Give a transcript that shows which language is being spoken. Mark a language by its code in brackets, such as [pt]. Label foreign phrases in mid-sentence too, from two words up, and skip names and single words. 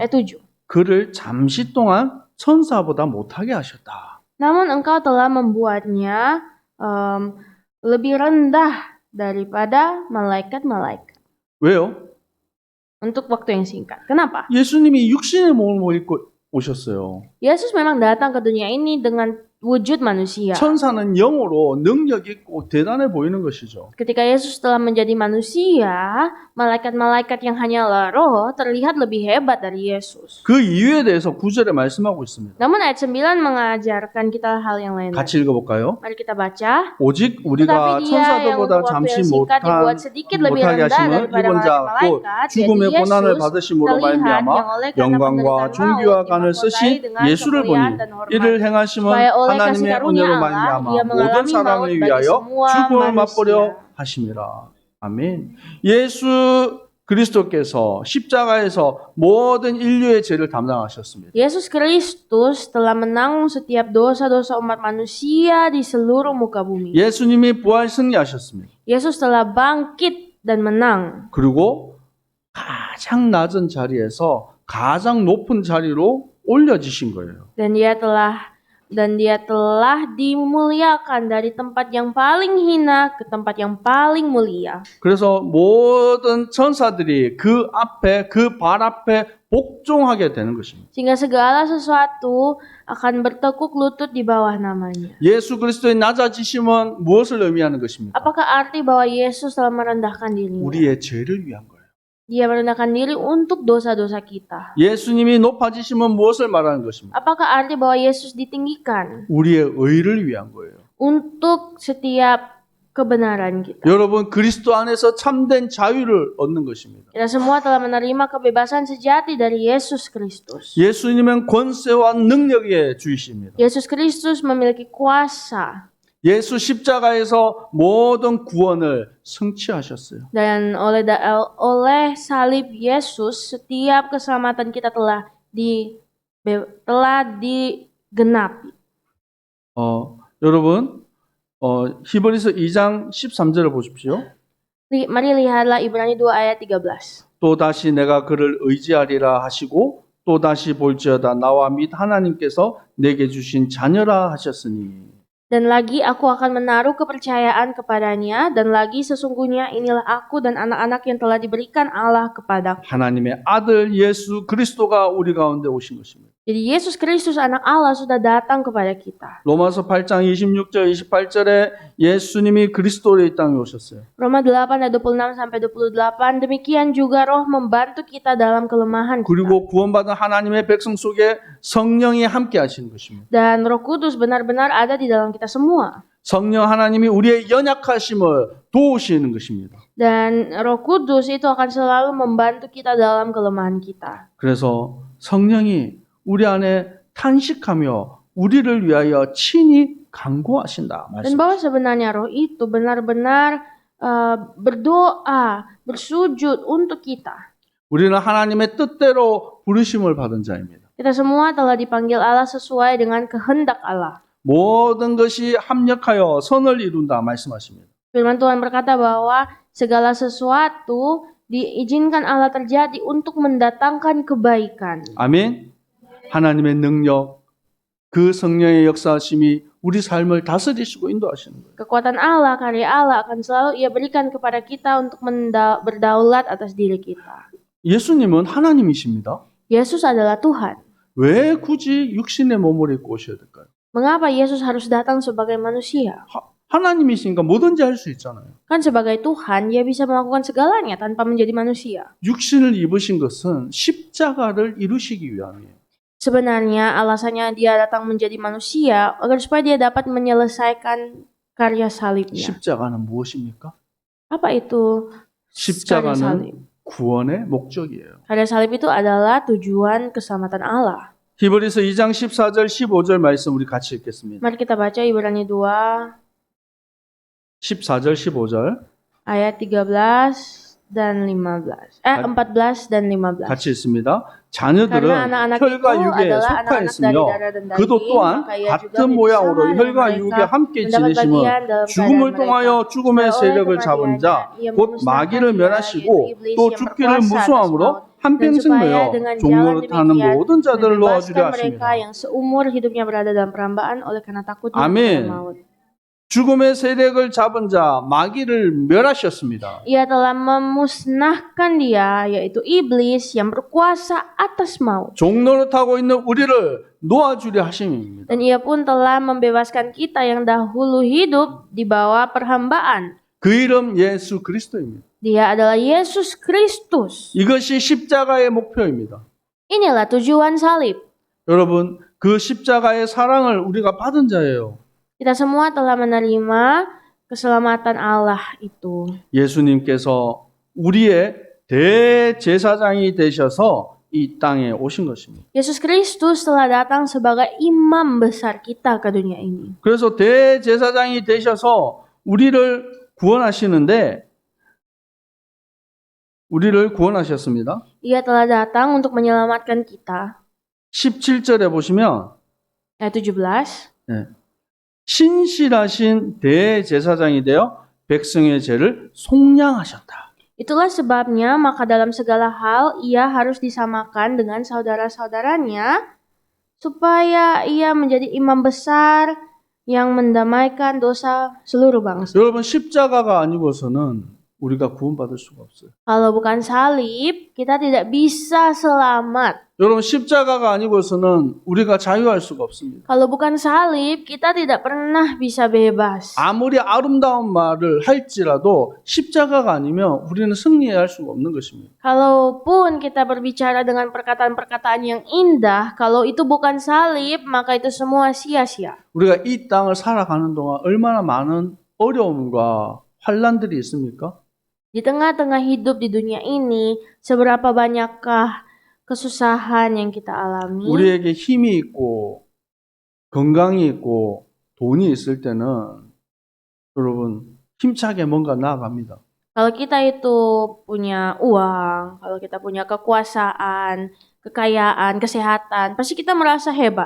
[id] Ayat 7. [ko] 그를 잠시 동안 천사보다 못하게 하셨다. [id] Namun engkau telah membuatnya lebih rendah daripada malaikat-malaikat. [ko] 왜요? [id] Untuk waktu yang singkat. Kenapa? [ko] 예수님이 육신의 몸을 입고 오셨어요. [id] Yesus memang datang ke dunia ini dengan wujud manusia. [ko] 천사는 영으로 능력 있고 대단해 보이는 것이죠. [id] Ketika Yesus telah menjadi manusia, malaikat-malaikat yang hanyalah roh terlihat lebih hebat dari Yesus. [ko] 그 이유에 대해서 9절에 말씀하고 있습니다. [id] Namun ayat 9 mengajarkan kita hal yang lain. [ko] 같이 읽어볼까요? [id] Mari kita baca. [ko] 오직 우리가 [id] Tetapi dia yang [ko] 천사들보다 [id] untuk waktu [ko] 잠시 [id] yang singkat dibuat sedikit lebih [ko] 못하게 [id] rendah [ko] 하심은 [id] daripada [ko] 입은 자 곧 [id] malaikat, [ko] 죽음의 [id] yaitu [ko] 고난을 [id] Yesus, [ko] 받으심으로 [id] terlihat yang [ko] 말미암아 [id] oleh karena [ko] 영광과 [id] penderitaan [ko] 존귀와 [id] maut [ko] 간을 [id] dimahkotai [ko] 쓰신 [id] dengan [ko] 예수를 보니 [id] kemuliaan dan hormat. [ko] 이를 행하심은 [id] Supaya oleh kasih [ko] 하나님의 [id] karunia [ko] 은혜로 [id] Allah, [ko] 말미암아 [id] ia [ko] 모든 [id] mengalami [ko] 사람을 [id] maut bagi [ko] 위하여 [id] semua [ko] 죽음을 [id] manusia. [ko] 맛보려 하심이라. 아멘. 예수 그리스도께서 십자가에서 모든 인류의 죄를 담당하셨습니다. [id] Yesus Kristus telah menanggung setiap dosa-dosa umat manusia di seluruh muka bumi. [ko] 예수님이 부활 승리하셨습니다. [id] Yesus telah bangkit dan menang. [ko] 그리고 가장 낮은 자리에서 가장 높은 자리로 올려지신 거예요. [id] Dan dia telah dimuliakan dari tempat yang paling hina ke tempat yang paling mulia. [ko] 그래서 모든 천사들이 그 앞에 그 발 앞에 복종하게 되는 것입니다. [id] Sehingga segala sesuatu akan bertekuk lutut di bawah namanya. [ko] 예수 그리스도의 낮아지심은 무엇을 의미하는 것입니까? [id] Apakah arti bahwa Yesus telah merendahkan dirinya? [ko] 우리의 죄를 위한 거예요. [id] Dia merendahkan diri untuk dosa-dosa kita. [ko] 예수님이 높아지심은 무엇을 말하는 것입니까? [id] Apakah arti bahwa Yesus ditinggikan? [ko] 우리의 의를 위한 거예요. [id] Untuk setiap kebenaran kita. [ko] 여러분 그리스도 안에서 참된 자유를 얻는 것입니다. [id] Kita semua telah menerima kebebasan sejati dari Yesus Kristus. [ko] 예수님은 권세와 능력의 주이십니다. [id] Yesus Kristus memiliki kuasa. [ko] 예수 십자가에서 모든 구원을 성취하셨어요. [id] Dan oleh salib Yesus setiap keselamatan kita telah digenapi. [ko] 여러분 히브리서 2장 13절을 보십시오. [id] Mari lihatlah Ibrani 2 ayat 13. [ko] 또 다시 내가 그를 의지하리라 하시고 또 다시 볼지어다 나와 및 하나님께서 내게 주신 자녀라 하셨으니. [id] Dan lagi aku akan menaruh kepercayaan kepadanya, dan lagi sesungguhnya inilah aku dan anak-anak yang telah diberikan Allah kepadaku. [ko] 하나님의 아들 예수 그리스도가 우리 가운데 오신 것입니다. [id] Jadi Yesus Kristus anak Allah sudah datang kepada kita. [ko] 로마서 8장 26절 28절에 예수님이 그리스도로 이 땅에 오셨어요. [id] Roma 8 ayat 26 sampai 28, demikian juga Roh membantu kita dalam kelemahan kita. [ko] 그리고 구원받은 하나님의 백성 속에 성령이 함께 하시는 것입니다. [id] Dan Roh Kudus benar-benar ada di dalam kita semua. [ko] 성령 하나님이 우리의 연약하심을 도우시는 것입니다. [id] Dan Roh Kudus itu akan selalu membantu kita dalam kelemahan kita. [ko] 그래서 성령이 우리 안에 탄식하며 우리를 위하여 친히 간구하신다. [id] Dan bahwa sebenarnya Roh itu benar-benar berdoa, bersujud untuk kita. [ko] 우리는 하나님의 뜻대로 부르심을 받은 자입니다. [id] Kita semua telah dipanggil Allah sesuai dengan kehendak Allah. [ko] 모든 것이 합력하여 선을 이룬다 말씀하십니다. [id] Firman Tuhan berkata bahwa segala sesuatu diizinkan Allah terjadi untuk mendatangkan kebaikan. [ko] 아멘. 하나님의 능력, 그 성령의 역사하심이 우리 삶을 다스리시고 인도하시는 거예요. [id] Kekuatan Allah, karya Allah akan selalu Ia berikan kepada kita untuk berdaulat atas diri kita. [ko] 예수님은 하나님이십니다. [id] Yesus adalah Tuhan. [ko] 왜 굳이 육신의 몸을 입고 오셔야 될까요? [id] Mengapa Yesus harus datang sebagai manusia? [ko] 하나님이시니까 뭐든지 할 수 있잖아요. [id] Kan sebagai Tuhan, Dia bisa melakukan segalanya tanpa menjadi manusia. [ko] 육신을 입으신 것은 십자가를 이루시기 위함이에요. [id] Sebenarnya alasannya Dia datang menjadi manusia agar supaya Dia dapat menyelesaikan karya salibnya. [ko] 십자가는 무엇입니까? [id] Apa itu karya salib? [ko] 십자가는 구원의 목적이에요. [id] Karya salib itu adalah tujuan keselamatan Allah. [ko] 히브리서 2장 14절 15절 말씀 우리 같이 읽겠습니다. [id] Mari kita baca Ibrani 2 [ko] 14절 15절 [id] ayat 13 dan 15. 14 dan 15. [ko] 같이 읽습니다. [id] Karena [ko] 자녀들은 [id] anak-anak [ko] 혈과 [id] itu [ko] 육에 [id] adalah [ko] 속하 [id] anak-anak dari [ko] 있으며 [id] darah dan [ko] 그도 [id] daging, [ko] 또한 [id] maka ia juga [ko] 같은 모양으로 [id] bersama [ko] 혈과 [id] dengan [ko] 육에 [id] mereka [ko] 함께 [id] mendapat [ko] 지내심은 [id] bagian dalam [ko] 죽음을 [id] keadaan [ko] 통하여 [id] mereka. [ko] 죽음의 [id] Supaya oleh [ko] 세력을 잡은 [id] kematiannya [ko] 자, [id] ia [ko] 곧 [id] memusnahkan [ko] 마귀를 [id] dia, [ko] 멸하시고 [id] yaitu iblis [ko] 또 [id] yang [ko] 죽기를 [id] berkuasa atas [ko] 무수함으로 [id] maut. Dan [ko] 한평생 [id] supaya [ko] 매어 [id] dengan jalan [ko] 종노릇하는 [id] demikian [ko] 모든 자들을 넣어주려 [id] membebaskan mereka [ko] 하심이라. [id] yang seumur hidupnya berada dalam perambaan oleh karena takutnya [ko] 아멘. [id] kepada maut. [ko] 죽음의 세력을 잡은 자 마귀를 멸하셨습니다. [id] Ia telah memusnahkan dia, yaitu iblis yang berkuasa atas maut. [ko] 종노릇하고 있는 우리를 놓아주려 하심입니다. [id] Dan ia pun telah membebaskan kita yang dahulu hidup di bawah perhambaan. [ko] 그 이름 예수 그리스도입니다. [id] Dia adalah Yesus Kristus. [ko] 이것이 십자가의 목표입니다. [id] Inilah tujuan salib. [ko] 여러분, 그 십자가의 사랑을 우리가 받은 자예요. [id] Kita semua telah menerima keselamatan Allah itu. [ko] 예수님께서 우리의 대제사장이 되셔서 이 땅에 오신 것입니다. [id] Yesus Kristus telah datang sebagai imam besar kita ke dunia ini. [ko] 그래서 대제사장이 되셔서 우리를 구원하셨습니다. [id] Ia telah datang untuk menyelamatkan kita. [ko] 17절에 보시면 [id] Ayat 17. [ko] 신실하신 대제사장이 되어 백성의 죄를 속량하셨다. [id] Itulah sebabnya maka dalam segala hal ia harus disamakan dengan saudara-saudaranya supaya ia menjadi imam besar yang mendamaikan dosa seluruh bangsa. [ko] 여러분 십자가가 아니고서는 우리가 구원받을 수가 없어요. [id] Kalau bukan salib, kita tidak bisa selamat. [ko] 여러분 십자가가 아니고서는 우리가 자유할 수가 없습니다. [id] Kalau bukan salib, kita tidak pernah bisa bebas. [ko] 아무리 아름다운 말을 할지라도 십자가가 아니면 우리는 승리할 수가 없는 것입니다. [id] Kalaupun kita berbicara dengan perkataan-perkataan yang indah, kalau itu bukan salib, maka itu semua sia-sia. [ko] 우리가 이 땅을 살아가는 동안 얼마나 많은 어려움과 환난들이 있습니까? [id] Di tengah-tengah hidup di dunia ini, seberapa banyakkah kesusahan yang kita alami? [ko] 우리에게 힘이 있고 건강이 있고 돈이 있을 때는 여러분 힘차게 뭔가 나아갑니다. [id] Kalau kita itu punya uang, kalau kita punya kekuasaan, kekayaan, kesehatan, pasti kita merasa hebat.